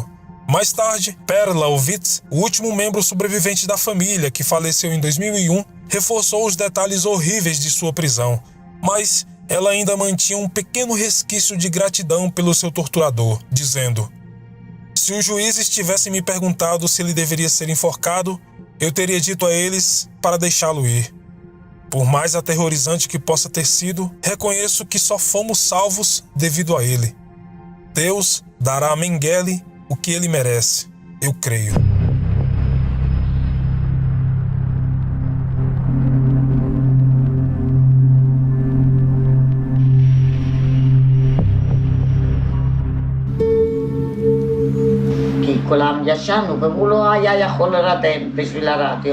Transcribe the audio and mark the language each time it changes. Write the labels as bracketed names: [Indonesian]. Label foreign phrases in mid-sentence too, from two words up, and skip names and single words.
[Portuguese] Mais tarde, Perla Ovitz, o último membro sobrevivente da família, que faleceu em 2001, reforçou os detalhes horríveis de sua prisão, mas ela ainda mantinha um pequeno resquício de gratidão pelo seu torturador, dizendo: "Se os juízes tivessem me perguntado se ele deveria ser enforcado, eu teria dito a eles para deixá-lo ir. Por mais aterrorizante que possa ter sido, reconheço que só fomos salvos devido a ele. Deus dará a Mengele o que ele merece, eu creio." [Hebrew] כי כולם ישנו והוא לא היה יכול לרדם בשביל הרדיו.